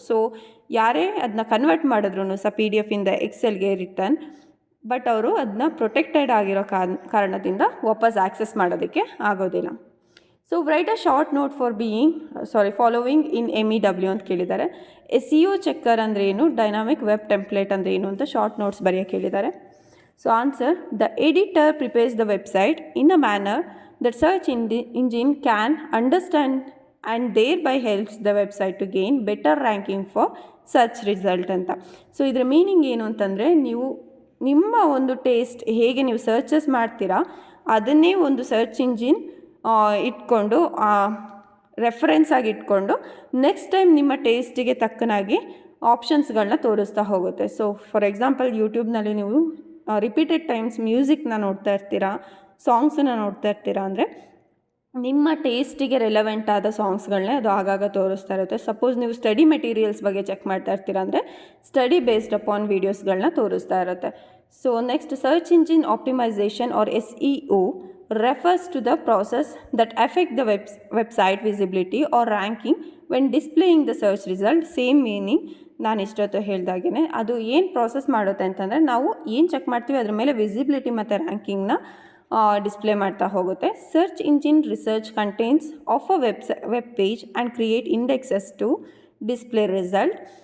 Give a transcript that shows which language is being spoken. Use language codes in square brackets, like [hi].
[kn] So ಯಾರೇ ಅದನ್ನ convert ಮಾಡಿದ್ರೂ ಸಹ PDF ಎಕ್ಸೆಲ್ಗೆ ರಿಟರ್ನ್, ಬಟ್ ಅವರು ಅದನ್ನ ಪ್ರೊಟೆಕ್ಟೆಡ್ ಆಗಿರೋ ಕಾರಣದಿಂದ ವಾಪಸ್ ಆಕ್ಸೆಸ್ ಮಾಡೋದಕ್ಕೆ ಆಗೋದಿಲ್ಲ. [en] so write a short note following in MEW [kn] ಅಂತ ಕೇಳಿದ್ದಾರೆ. SEO ಚೆಕ್ಕರ್ ಅಂದರೆ ಏನು, ಡೈನಾಮಿಕ್ ವೆಬ್ ಟೆಂಪ್ಲೇಟ್ ಅಂದರೆ ಏನು ಅಂತ ಶಾರ್ಟ್ ನೋಟ್ಸ್ ಬರೆಯೋಕ್ಕೆ ಕೇಳಿದ್ದಾರೆ. [en] So answer, the editor prepares the website in a manner that search engine can understand and thereby helps the website to gain better ranking for search result ಅಂತ. [kn] So ಇದರ meaning ಏನು ಅಂತಂದರೆ, ನೀವು ನಿಮ್ಮ ಒಂದು taste ಹೇಗೆ ನೀವು ಸರ್ಚಸ್ ಮಾಡ್ತೀರಾ ಅದನ್ನೇ ಒಂದು ಸರ್ಚ್ ಇಂಜಿನ್ ಇಟ್ಕೊಂಡು ರೆಫರೆನ್ಸ್ ಆಗಿ ಇಟ್ಕೊಂಡು ನೆಕ್ಸ್ಟ್ ಟೈಮ್ ನಿಮ್ಮ ಟೇಸ್ಟಿಗೆ ತಕ್ಕನಾಗಿ ಆಪ್ಷನ್ಸ್ಗಳನ್ನ ತೋರಿಸ್ತಾ ಹೋಗುತ್ತೆ. ಸೊ ಫಾರ್ ಎಕ್ಸಾಂಪಲ್ ಯೂಟ್ಯೂಬ್ನಲ್ಲಿ ನೀವು ರಿಪೀಟೆಡ್ ಟೈಮ್ಸ್ ಮ್ಯೂಸಿಕ್ನ ನೋಡ್ತಾ ಇರ್ತೀರಾ, ಸಾಂಗ್ಸನ್ನು ನೋಡ್ತಾ ಇರ್ತೀರಾ ಅಂದರೆ ನಿಮ್ಮ ಟೇಸ್ಟಿಗೆ ರೆಲೆವೆಂಟ್ ಆದ ಸಾಂಗ್ಸ್ಗಳನ್ನೇ ಅದು ಆಗಾಗ ತೋರಿಸ್ತಾ ಇರುತ್ತೆ. ಸಪೋಸ್ ನೀವು ಸ್ಟಡಿ ಮೆಟೀರಿಯಲ್ಸ್ ಬಗ್ಗೆ ಚೆಕ್ ಮಾಡ್ತಾ ಇರ್ತೀರಾ ಅಂದರೆ ಸ್ಟಡಿ ಬೇಸ್ಡ್ ಅಪಾನ್ ವೀಡಿಯೋಸ್ಗಳನ್ನ ತೋರಿಸ್ತಾ ಇರುತ್ತೆ. [en] So next, search engine optimization or SEO refers to the process that affect the website visibility or ranking when displaying the search result. [kn] Same meaning ನಾನು ಇಷ್ಟೊತ್ತು ಹೇಳ್ದಾಗೇ ಅದು ಏನು ಪ್ರಾಸೆಸ್ ಮಾಡುತ್ತೆ ಅಂತಂದರೆ, ನಾವು ಏನು ಚೆಕ್ ಮಾಡ್ತೀವಿ ಅದ್ರ ಮೇಲೆ ವಿಸಿಬಿಲಿಟಿ ಮತ್ತು ರ್ಯಾಂಕಿಂಗ್ನ ಡಿಸ್ಪ್ಲೇ ಮಾಡ್ತಾ ಹೋಗುತ್ತೆ. [en] Search engine research contains of a web page and create indexes to display result.